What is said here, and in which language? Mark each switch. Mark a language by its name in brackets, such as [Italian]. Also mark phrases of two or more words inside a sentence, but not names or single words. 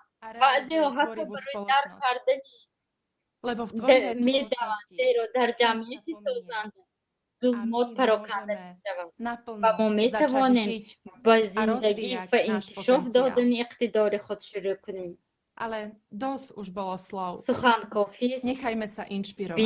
[Tajik] بعضی ها حتی برای درک کردن می دوند، زیرا در جمعیت سازنده ظلمات پراکنده می شود و ما می توانیم با زندگی و انکشاف دادن اقتدار خود شروع کنیم. [Slovak] Ale dosť už bolo slov. [Tajik] سخن کافی است. [Slovak] Nechajme sa inšpirovať.